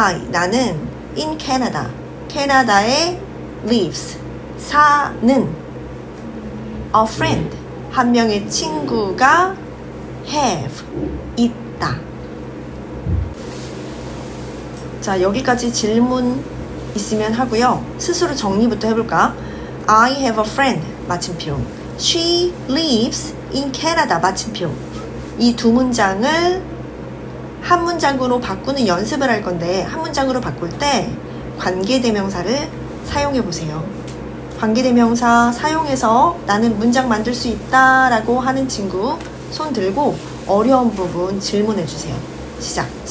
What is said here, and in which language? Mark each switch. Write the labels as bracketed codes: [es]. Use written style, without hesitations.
[ko] 나는 [en] in Canada, [ko] 캐나다에 lives, 사는 [en] a friend, [ko] 한 명의 친구가 have, 있다. 자, 여기까지 질문 있으면 하고요. 스스로 정리부터 해볼까? [en] I have a friend, 마침표. She lives in Canada, 마침표. [ko] 이 두 문장을 한 문장으로 바꾸는 연습을 할 건데 한 문장으로 바꿀 때 관계대명사를 사용해 보세요. 관계대명사 사용해서 나는 문장 만들 수 있다 라고 하는 친구 손 들고 어려운 부분 질문해 주세요. 시작.